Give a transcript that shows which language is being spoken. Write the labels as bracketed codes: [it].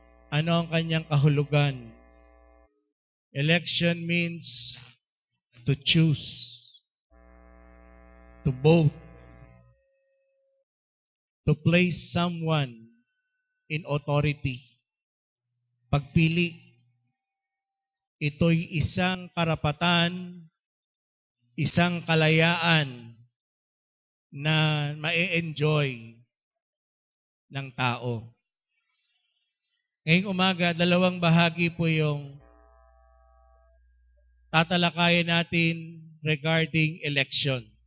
[tl] Ano ang kanyang kahulugan? [en] Election means to choose, to vote, to place someone in authority. [tl] Pagpili, ito'y isang karapatan, isang kalayaan na ma-enjoy ng tao. Ngayong umaga, dalawang bahagi po yung tatalakayin natin regarding election.